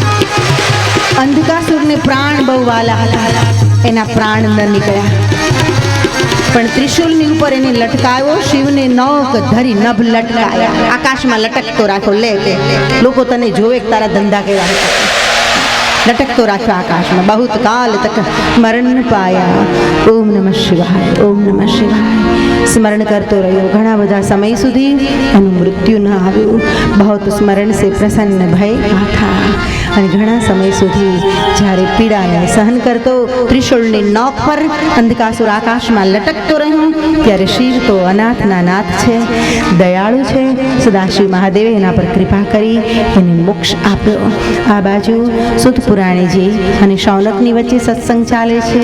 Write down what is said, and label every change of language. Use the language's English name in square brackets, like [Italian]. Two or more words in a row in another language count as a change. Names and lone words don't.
[Gujarati] અંધકાસુરને પ્રાણ બહુ વાલા હતા, એના પ્રાણ ન નીકળ્યા પણ ત્રિશૂલની ઉપર એને લટકાવ્યો. [Hindi] शिवने नोक धरी नभ लटकाया, [Gujarati] આકાશમાં લટકતો રાખો. લે લોકો તને જોવે તારા ધંધા કેવા. લટકતો રાખ્યો આકાશમાં [Hindi] बहुत काल तक मरण न पाया। [Sanskrit] ओम नमः शिवाय, ओम नमः शिवाय [Gujarati] સ્મરણ કરતો રહ્યો ઘણા બધા સમય સુધી એનું મૃત્યુ ન આવ્યું। [Hindi] बहुत स्मरण से प्रसन्न भय था [Gujarati] અને ઘણા સમય સુધી જ્યારે પીડાને સહન કરતો ત્રિશૂળની નોક પર અંધકાસુર આકાશમાં લટકતો રહ્યો ત્યારે શિવ તો અનાથના નાથ છે, દયાળુ છે। સદાશિવ મહાદેવે એના પર કૃપા કરી એને મોક્ષ આપ્યો। આ બાજુ સુત પુરાણીજી અને શૌનકની વચ્ચે સત્સંગ ચાલે છે।